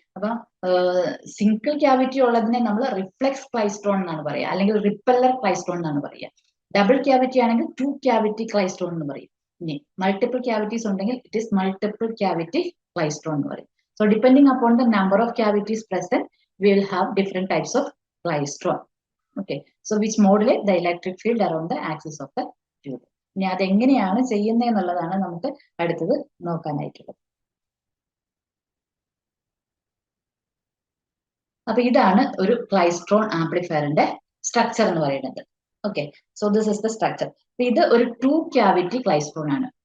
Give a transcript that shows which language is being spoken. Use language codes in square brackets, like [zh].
[ml] അപ്പൊ single cavity ഉള്ളതിനെ നമ്മൾ റിഫ്ലെക്സ് ക്ലൈസ്ട്രോൺ എന്നാണ് പറയുക, അല്ലെങ്കിൽ റിപ്പല്ലർ ക്ലൈസ്ട്രോൺ എന്നാണ് പറയുക. ഡബിൾ ക്യാവിറ്റി ആണെങ്കിൽ 2 ക്യാവിറ്റി ക്ലൈസ്ട്രോൺ എന്ന് പറയും. ഇനി മൾട്ടിപ്പിൾ ക്യാവിറ്റീസ് ഉണ്ടെങ്കിൽ [en] it is multiple cavity klystron [ml] എന്ന് പറയും. [en] So depending upon the number of cavities present we will have different types of klystron. Okay, so which modulate the electric field around the axis of the tube. [ml] ഇനി അതെങ്ങനെയാണ് ചെയ്യുന്നത് എന്നുള്ളതാണ് നമുക്ക് അടുത്തത് നോക്കാനായിട്ടുള്ളത്. അപ്പൊ ഇതാണ് ഒരു ക്ലൈസ്ട്രോൺ ആംപ്ലിഫയറിന്റെ സ്ട്രക്ചർ എന്ന് പറയുന്നത്. [en] Okay, so this is the structure. [ml] ഇത് ഒരു 2 ക്യാവിറ്റി ക്ലൈസ്ട്രോൺ ആണ്.